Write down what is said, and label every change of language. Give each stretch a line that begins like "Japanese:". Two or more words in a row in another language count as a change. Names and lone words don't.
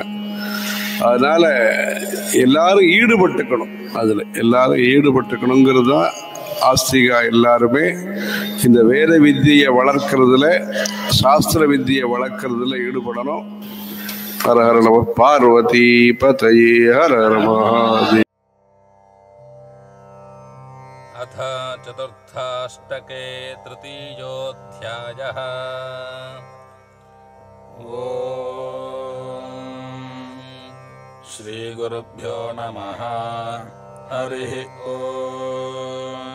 Tamil: அதனால எல்லாரும் ஈடுபட்டுக்கணும், அதில் எல்லாரும் ஈடுபட்டுக்கணுங்கிறது தான் ஆஸ்திகா. எல்லாருமே இந்த வேத வித்தியை வளர்க்கறதுல, சாஸ்திர வித்தியை வளர்க்கறதுல ஈடுபடணும்.
Sanskrit: हर हर नम पार्वती पतये हर हर महादेव. अथ चतुर्थाष्टके तृतीयोऽध्यायः। ॐ श्रीगुरुभ्यो नमः। हरिः ॐ।